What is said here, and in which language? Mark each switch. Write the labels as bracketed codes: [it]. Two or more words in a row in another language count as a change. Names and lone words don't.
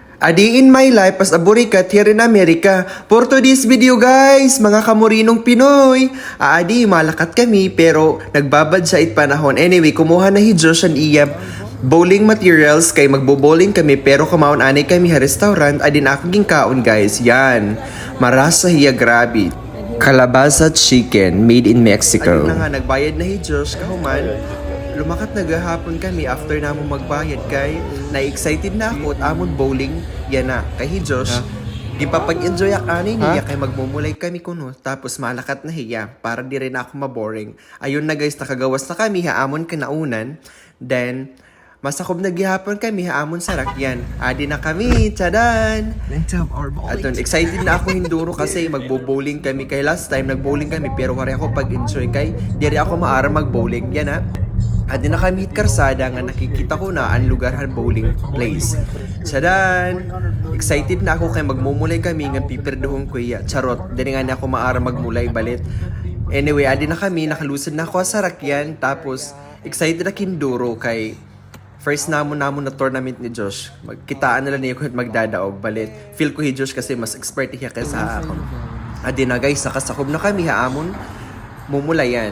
[en] Adi in my life as a burikat here in America. For today's video guys, [war] mga kamurinong Pinoy. Adi, malakat kami pero nagbabadsight panahon. Anyway, kumuha na hi Josh and iya [en] bowling materials [war] kay magbo-bowling kami pero kumaon anay kami ha restaurant. Adi na akong kaon guys. Yan. Marasa hiya grabe. [en] Calabaza chicken made in Mexico. [war] Adi na nga, nagbayad na hi Josh kahuman. Lumakat naghahapon kami after namong magbayad kay na-excited na ako at amon bowling yan na kay Josh. Gipapag-enjoy ani niya kay magmumulay kami kuno tapos malakat na hiya para di rin ako maboring. Ayun na guys, nakagawas na kami haamon kinaunan. Then masakob na gihapon kami haamon sa rakyan. Adi na kami, tsadan! Atun, excited na ako hinduro kasi magbo-bowling kami kay last time nagbowling kami pero wari ako pag-enjoy kay di rin ako maara mag-bowling yan na. Adi na kami karsada nga nakikita ko na ang lugarhan [en] bowling place. Tsadan! [war] Excited na ako kay magmumulay kami nga pipirduhong kuya. Charot, dili nga na ako maara magmulay balit. Anyway, adi na kami, nakalusad na ako sa rakyan. Tapos, excited na kinduro kay first namon na tournament ni Josh. Magkitaan na lang niya kung magdadaog balit. Feel ko hi Josh [tl] kasi mas expert siya kaysa ako. [war] Adi na guys, nakasakob na kami haamon. Mumulayan.